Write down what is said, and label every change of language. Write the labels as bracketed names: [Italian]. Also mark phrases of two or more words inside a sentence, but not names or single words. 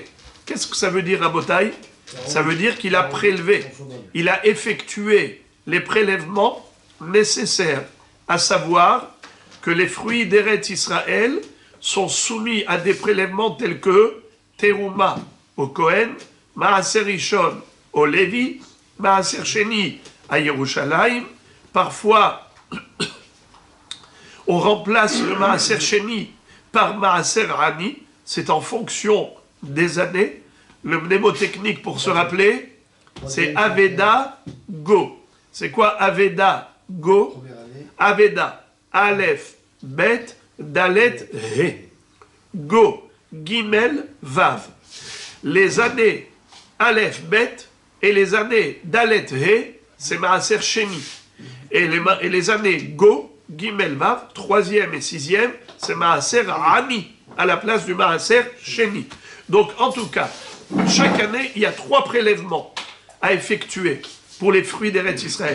[French] Qu'est-ce que ça veut dire à Botaï? Ça veut dire qu'il a prélevé, il a effectué les prélèvements nécessaires, à savoir que les fruits d'Eretz Israël sont soumis à des prélèvements tels que Teruma au Kohen, [Hebrew] מעשר ראשון [French] au Lévi, [Hebrew] מעשר שני [French] à Yerushalayim. Parfois, on remplace le [Hebrew] מעשר שני [French] par [Hebrew] מעשר עני. [French] C'est en fonction des années. Le mnémotechnique pour se rappeler, c'est Aveda Go. C'est quoi Aveda Go? Aveda, Aleph, Bet, Dalet, He. Go, Gimel, Vav. Les années Aleph, Bet et les années Dalet, He, c'est [Hebrew] מעשר שני. [French] Et les années Go, Gimel, Vav, 3e et 6e, c'est [Hebrew] מעשר עני, [French] à la place du [Hebrew] מעשר שני. [French] Donc, en tout cas, chaque année, il y a 3 prélèvements à effectuer pour les fruits d'Eretz Israël.